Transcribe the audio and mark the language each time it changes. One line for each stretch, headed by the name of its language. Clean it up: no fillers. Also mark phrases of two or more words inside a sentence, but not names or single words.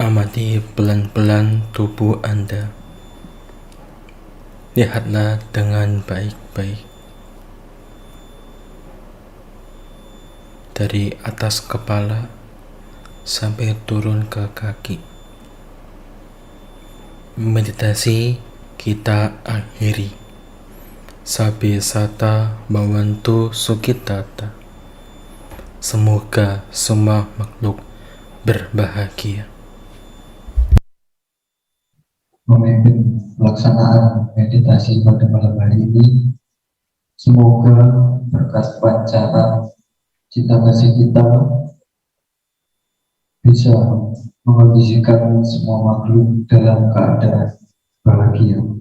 Indonesian: Amati pelan-pelan tubuh Anda. Lihatlah dengan baik-baik. Dari atas kepala sampai turun ke kaki. Meditasi kita akhiri.
Pali: Sabe sata bawantu sukitata.
Indonesian: Semoga semua makhluk berbahagia. Memimpin pelaksanaan meditasi pada malam hari ini, semoga berkat pancaran cita kasih kita bisa mengondisikan semua makhluk dalam keadaan bahagia.